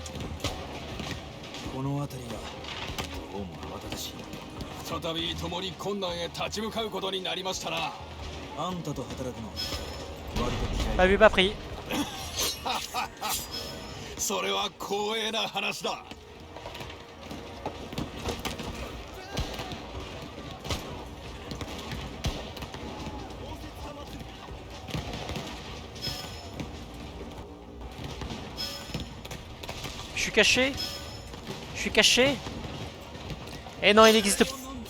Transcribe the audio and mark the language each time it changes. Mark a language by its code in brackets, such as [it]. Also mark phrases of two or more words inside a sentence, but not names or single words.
[ja] この辺りはどうも慌ただしい。再び共に困難へ立ち向かうことになりましたな。あんたと働くの割と嫌い [fr] Pas vu, pas pris. [ja] それは光栄な話だ。 [fr] Je suis caché. Je suis caché. Eh non, il existe pas.